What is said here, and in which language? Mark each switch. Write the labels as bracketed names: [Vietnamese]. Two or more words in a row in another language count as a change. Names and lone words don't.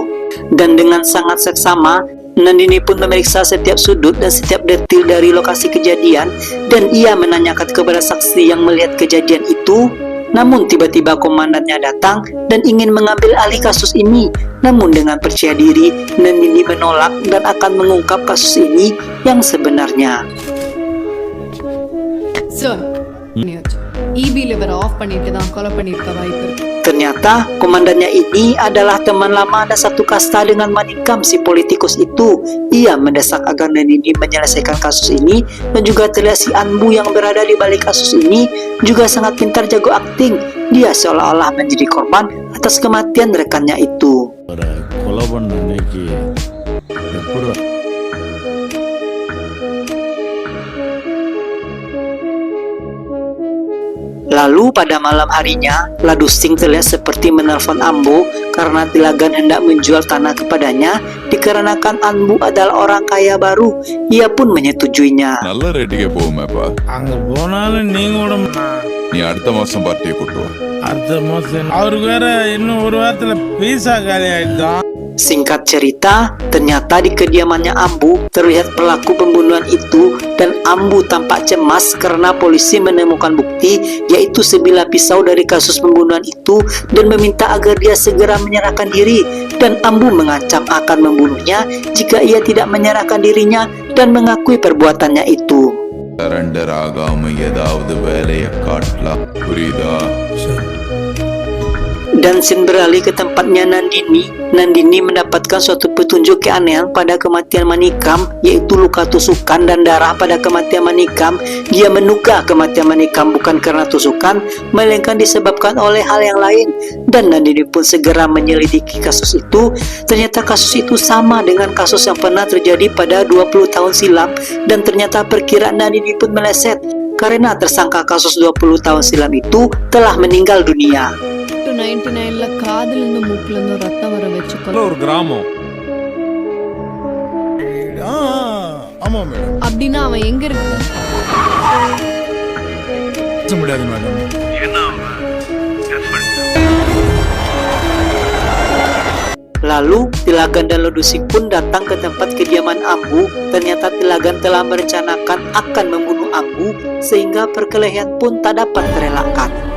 [Indonesian] Dan dengan sangat seksama, Nandini pun memeriksa setiap sudut dan setiap detil dari lokasi kejadian dan ia menanyakan kepada saksi yang melihat kejadian itu. Namun tiba-tiba komandannya datang dan ingin mengambil alih kasus ini. Namun dengan percaya diri, Nandini menolak dan akan mengungkap kasus ini yang sebenarnya. [English] Sir, EB lever off [Tamil] பண்ணிட்டு தான் கொலை பண்ணிருக்க வாய்ப்பு இருக்கு. [Indonesian] Ternyata komandannya ini adalah teman lama dan satu kasta dengan Manikam si politikus itu. Ia mendesak agar Nandini menyelesaikan kasus ini dan juga terlihat si Anbu yang berada di balik kasus ini juga sangat pintar jago akting. Dia seolah-olah menjadi korban atas kematian rekannya itu. Lalu pada malam harinya, Ladusting terlihat seperti menelpon Ambu karena Tilagan hendak menjual tanah kepadanya dikarenakan Anbu adalah orang kaya baru. Ia pun menyetujuinya. [Tamil] நல்ல ரேட்டுக்கே போகுமேப்பா. அங்க போனாலும் நீங்க நீ அடுத்த மாசம் பார்ட்டியை கூட்டு வா. அடுத்த மாசம் அவருக்கு வேற இன்னும் ஒரு வாரத்துல பீசா காலி ஆயிடுதான். [Indonesian] Singkat cerita, ternyata di kediamannya Ambu terlihat pelaku pembunuhan itu dan Ambu tampak cemas karena polisi menemukan bukti yaitu sebilah pisau dari kasus pembunuhan itu dan meminta agar dia segera menyerahkan diri dan Ambu mengancam akan membunuhnya jika ia tidak menyerahkan dirinya dan mengakui perbuatannya itu. [Tamil] சரண்டர் ஆகாம ஏதாவது வேலையை காட்டலாம் புரியுதா? [Indonesian] Dan scene beralih ke tempatnya Nandini. Nandini mendapatkan suatu petunjuk keanehan pada kematian Manikam, yaitu luka tusukan dan darah pada kematian Manikam. Dia menduga kematian Manikam bukan karena tusukan, melainkan disebabkan oleh hal yang lain. Dan Nandini pun segera menyelidiki kasus itu. Ternyata kasus itu sama dengan kasus yang pernah terjadi pada 20 tahun silam. Dan ternyata perkiraan Nandini pun meleset, karena tersangka kasus 20 tahun silam itu telah meninggal dunia. [Tamil] 99ல காதுல இருந்து மூக்குல இருந்து ரத்தம் வர வச்சு ஒரு கிராமம். ஆமா மேடம். அப்படின்னா அவன் எங்க இருக்கு? முடியாது மேடம். [Indonesian] Lalu Tilagan dan Ladusting pun datang ke tempat kediaman Ambu. Ternyata Tilagan telah merencanakan akan membunuh Ambu sehingga perkelahian pun tak dapat terelakkan.